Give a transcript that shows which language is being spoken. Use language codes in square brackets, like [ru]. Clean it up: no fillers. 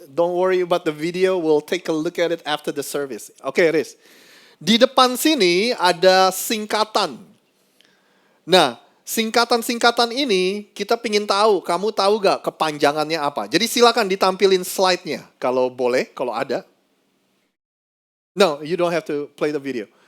[en] Don't worry about the video, we'll take a look at it after the service. [id] Oke Riz. Di depan sini ada singkatan. Nah, singkatan-singkatan ini kita pingin tahu, kamu tahu gak kepanjangannya apa? Jadi silakan ditampilin slide-nya kalau boleh, kalau ada. [en] No, you don't have to play the video.